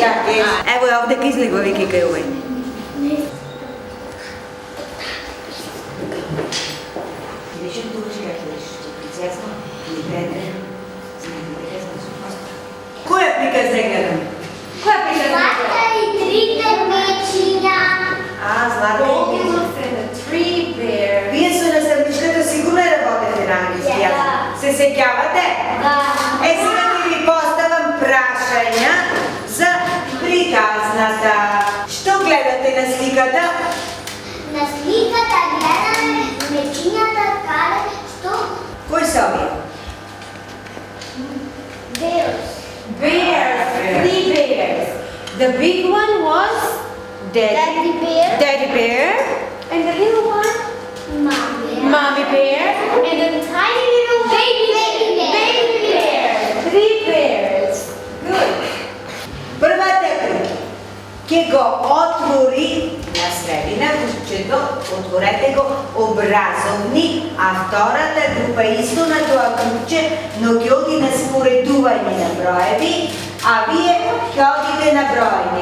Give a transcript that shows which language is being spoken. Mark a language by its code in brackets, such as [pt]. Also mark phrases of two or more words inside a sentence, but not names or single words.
[mk] Да, ево овде ка излегува веќе кај овој. Беше тука сега прицесно и преден. Која приказ да гледам? Која приказ да Злата и трите мечиња. Злата и [en] Golden looks at the three bears. [mk] Вие со наставничката сигурно работите на англиски јазик. Се сеќавате? Да. Сега ќе ви поставам прашања за приказната. Што гледате на сликата? На сликата гледаме мечињата каде што Кои се овие? [en] Bears. Bears, three bears. The big one was Daddy bear. Daddy bear, and the little one, Mommy. Mommy bear, and the tiny little Baby bear. baby bear. Three bears. Good. [mk] Првата група ќе го отвори на средина кучето, отворете го образовни, а втората група исто на тоа куче, но ќе оди на споредување на броеви, а вие ќе одите на броење.